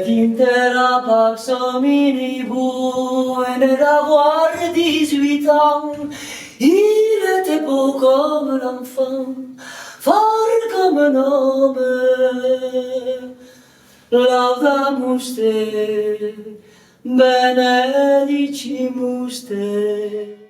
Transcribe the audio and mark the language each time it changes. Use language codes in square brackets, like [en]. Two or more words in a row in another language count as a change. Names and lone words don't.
[la] intera pax hominibus, [fr] et d'avoir 18 ans, il était beau comme l'enfant, fort comme un homme. [la] Laudamus te, benedicimus te.